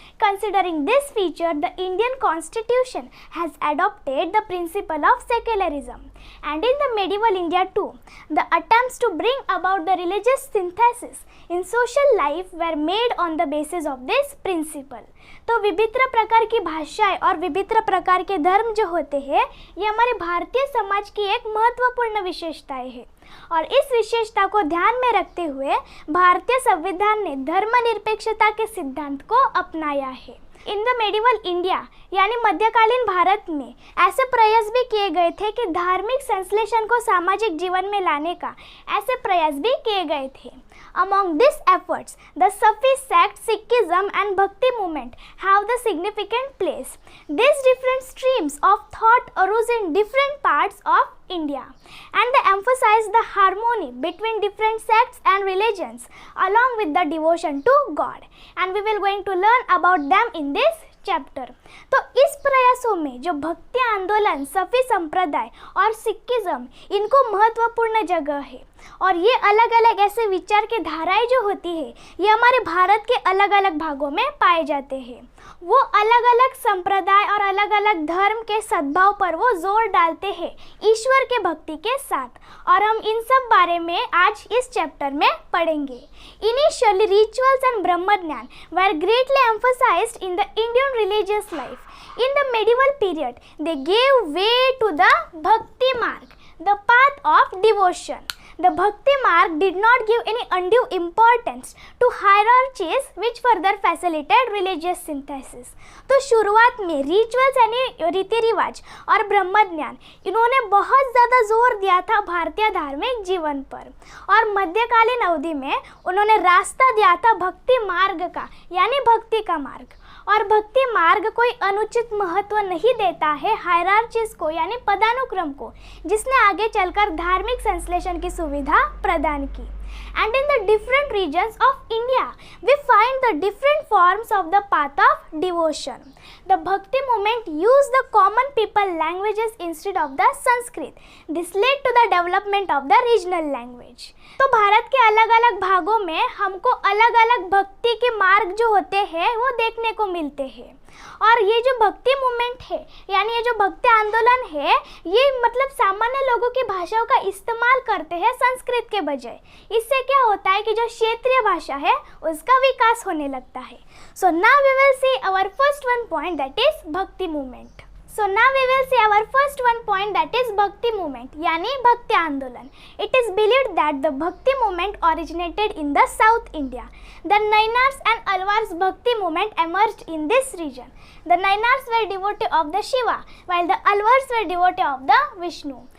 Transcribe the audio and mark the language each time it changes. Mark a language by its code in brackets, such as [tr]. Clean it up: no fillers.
[en] Considering this feature, the Indian constitution has adopted the principle of secularism, and in the medieval India too, the attempts to bring about the religious synthesis in social life were made on the basis of this principle. [hi] तो विभिन्न प्रकार की भाषाएं और विभिन्न प्रकार के धर्म जो होते हैं ये हमारे भारतीय समाज की एक महत्वपूर्ण विशेषताएं है और इस विशेषता को ध्यान में रखते हुए भारतीय संविधान ने धर्मनिरपेक्षता के सिद्धांत को अपनाया है। [en] in the medieval India [hi] यानी मध्यकालीन भारत में ऐसे प्रयास भी किए गए थे कि धार्मिक संश्लेषण को सामाजिक जीवन में लाने का ऐसे प्रयास भी किए गए थे। [en] Among these efforts, the Sufi sect, Sikhism and Bhakti movement have the significant place. These different streams of thought arose in different parts of India and they emphasize the harmony between different sects and religions along with the devotion to God, and we will going to learn about them in this chapter. [hi] तो इस प्रयासों में जो भक्ति आंदोलन, सफ़ी संप्रदाय और Sikhism इनको महत्वपूर्ण जगह है और ये अलग अलग ऐसे विचार के धाराएं जो होती है ये हमारे भारत के अलग अलग भागों में पाए जाते हैं। वो अलग अलग संप्रदाय और अलग अलग धर्म के सद्भाव पर वो जोर डालते हैं ईश्वर के भक्ति के साथ, और हम इन सब बारे में आज इस चैप्टर में पढ़ेंगे। [en] Initially, rituals and Brahma Jnan were greatly emphasized in the Indian religious life. In the medieval period, they gave way to the Bhakti Marg, the path of devotion. The Bhakti Marg did not give any undue importance to hierarchies which further facilitated religious synthesis. [hi] तो शुरुआत में rituals यानी रीति रिवाज और ब्रह्म ज्ञान इन्होंने बहुत ज़्यादा जोर दिया था भारतीय धार्मिक जीवन पर, और मध्यकालीन अवधि में उन्होंने रास्ता दिया था भक्ति मार्ग का यानी भक्ति का मार्ग। और भक्ति मार्ग कोई अनुचित महत्व नहीं देता है हायरार्चीज को यानी पदानुक्रम को, जिसने आगे चलकर धार्मिक संश्लेषण की सुविधा प्रदान की। [en] And in the different regions of India, we find the different forms of the path of devotion. The Bhakti movement used the common people languages instead of the Sanskrit. This led to the development of the regional language. [hi] तो भारत के अलग अलग भागों में हमको अलग अलग भक्ति के मार्ग जो होते हैं वो देखने को मिलते हैं, और ये जो भक्ति मूवमेंट है यानी ये जो भक्ति आंदोलन है ये मतलब सामान्य लोगों की भाषाओं का इस्तेमाल करते हैं संस्कृत के बजाय। इससे क्या होता है कि जो क्षेत्रीय भाषा है उसका विकास होने लगता है। [en] So now we will see our first one point, that is bhakti movement. So now we will see our first one point, that is Bhakti movement [hi] यानी भक्ति आंदोलन। [en] It is believed that the Bhakti movement originated in the South India. The Nainars and Alwars Bhakti movement emerged in this region. The Nainars were devotee of the Shiva while the Alwars were devotee of the Vishnu.